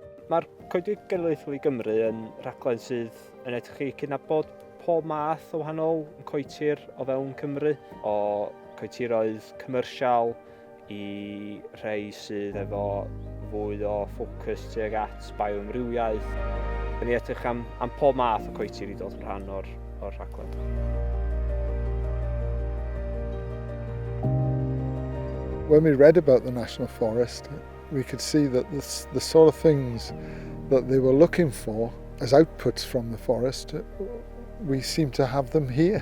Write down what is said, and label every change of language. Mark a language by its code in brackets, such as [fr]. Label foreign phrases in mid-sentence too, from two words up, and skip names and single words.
[cy] Mae'r Coedwig Genedlaethol i Gymru yn rhaglen sydd yn edrych i cydnabod pob math o wahanol coetir o fewn Cymru, o coetiroedd commersial i rhai sydd efo fwy o ffocws tuag at bioamrywiaeth. Ni edrych am pob math o coetir i dod yn rhan o'r rhaglen. [en] When we read about the National Forest, we could see that the sort of things that they were looking for as outputs from the forest, we seem to have them here.